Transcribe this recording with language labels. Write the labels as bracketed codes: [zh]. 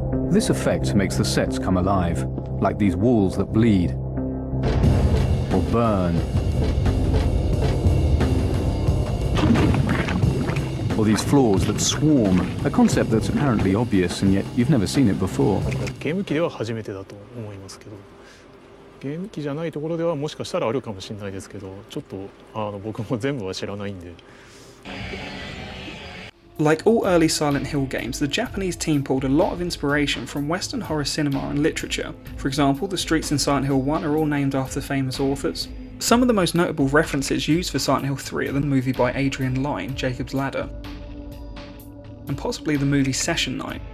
[en] This effect makes the sets come alive, like these walls that bleed or burn, or these floors that swarm, a concept that's apparently obvious and yet you've never seen it before. [ja] ゲーム機では初めてだと思いますけど、ゲーム機じゃないところではもしかしたらあるかもしれないですけど、ちょっと僕も全部は知らないんで。 [en] Like all early Silent Hill games, the Japanese team pulled a lot of inspiration from Western horror cinema and literature. For example, the streets in Silent Hill 1 are all named after famous authors. Some of the most notable references used for Silent Hill 3 are the movie by Adrian Lyne, Jacob's Ladder, and possibly the movie Session Night.